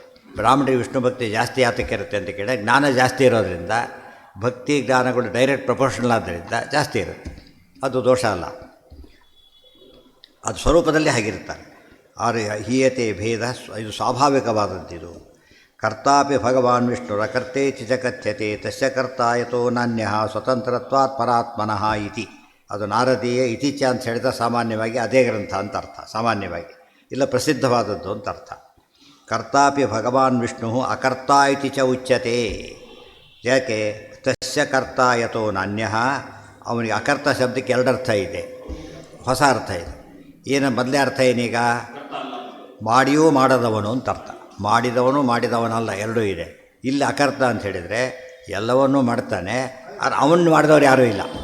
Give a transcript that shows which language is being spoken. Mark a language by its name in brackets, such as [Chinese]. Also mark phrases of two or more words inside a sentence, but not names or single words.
[Kannada] ಬ್ರಾಹ್ಮಣರಿಗೆ ವಿಷ್ಣುಭಕ್ತಿ ಜಾಸ್ತಿ ಯಾತಕ್ಕೆ ಇರುತ್ತೆ ಅಂತ ಕೇಳಿದ್ರೆ ಜ್ಞಾನ ಜಾಸ್ತಿ ಇರೋದರಿಂದ, ಭಕ್ತಿ ಜ್ಞಾನಗಳು [English] direct proportional [Kannada] ಆದ್ದರಿಂದ ಜಾಸ್ತಿ ಇರುತ್ತೆ. ಅದು ದೋಷ ಅಲ್ಲ, ಅದು ಸ್ವರೂಪದಲ್ಲಿ ಹಾಗಿರ್ತಾರೆ. [Sanskrit] ಆರು ಹೀಯತೆ ಭೇದ [Kannada] ಇದು ಸ್ವಾಭಾವಿಕವಾದಂತಿದು. [Sanskrit] ಕರ್ತಾಪಿ ಭಗವಾನ್ ವಿಷ್ಣುರಕರ್ತೇತಿ ಚ ಕಥ್ಯತೆ ತಸ್ಯ ಕರ್ತ ಯತೋ ನಾನ್ಯ ಸ್ವತಂತ್ರತ್ವಾತ್ ಪರಾತ್ಮನಃ ಇತಿ. [Kannada] ಅದು ನಾರದೀಯ ಇತಿಚ ಅಂತ ಹೇಳಿದ ಸಾಮಾನ್ಯವಾಗಿ ಅದೇ ಗ್ರಂಥ ಅಂತ ಅರ್ಥ, ಸಾಮಾನ್ಯವಾಗಿ ಇಲ್ಲ ಪ್ರಸಿದ್ಧವಾದದ್ದು ಅಂತ ಅರ್ಥ. [Sanskrit] ಕರ್ತಾಪಿ ಭಗವಾನ್ ವಿಷ್ಣು ಅಕರ್ತ ಇತಿ ಚ ಉಚ್ಯತೆ. [Kannada] ಯಾಕೆ? [Sanskrit] ತಸ್ಯ ಕರ್ತ ಯತೋ ನಾನ್ಯ, [Kannada] ಅವನಿಗೆ ಅಕರ್ತ ಶಬ್ದಕ್ಕೆ ಎರಡರ್ಥ ಇದೆ, ಹೊಸ ಅರ್ಥ ಇದೆ. ಏನು ಮೊದಲೇ ಅರ್ಥ ಏನೀಗ? ಮಾಡಿಯೂ ಮಾಡದವನು ಅಂತ ಅರ್ಥ. ಮಾಡಿದವನು ಮಾಡಿದವನಲ್ಲ ಎರಡೂ ಇದೆ. ಇಲ್ಲಿ ಅಕರ್ತ ಅಂತ ಹೇಳಿದರೆ ಎಲ್ಲವನ್ನೂ ಮಾಡ್ತಾನೆ, ಅವನು ಮಾಡಿದವರು ಯಾರೂ ಇಲ್ಲ.